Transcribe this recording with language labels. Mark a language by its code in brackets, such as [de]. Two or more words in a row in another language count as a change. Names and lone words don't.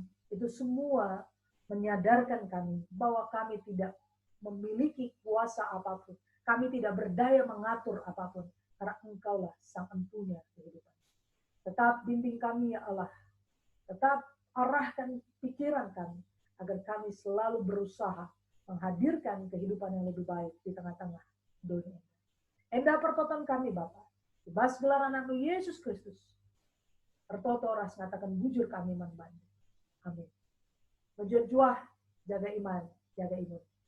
[id] Itu semua menyadarkan kami bahwa kami tidak memiliki kuasa apapun. Kami tidak berdaya mengatur apapun. Karena Engkaulah Sang Empunya kehidupan. Tetap bimbing kami ya Allah. Tetap arahkan pikiran kami. Agar kami selalu berusaha menghadirkan kehidupan yang lebih baik di tengah-tengah dunia. [btx] Endah pertoton kami Bapa. Dibas gelar anak Yesus Kristus. Pertoto ras ngatakan bujur kami manban. Amin. Bujur juah, [id] jaga iman, jaga imun.